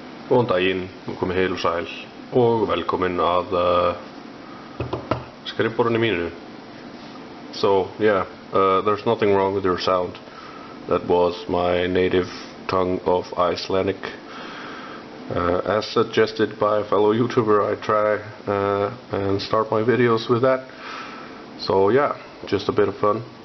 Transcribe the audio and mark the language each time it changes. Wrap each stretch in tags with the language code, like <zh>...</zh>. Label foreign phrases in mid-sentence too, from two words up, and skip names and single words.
<is>Góðan daginn, komið heil og sæl og velkomin að skrifborðinu mínu.</is> <en>So yeah, there's nothing wrong with your sound. That was my native tongue of Icelandic. As suggested by a fellow YouTuber, I try and start my videos with that. So yeah, just a bit of fun.</en>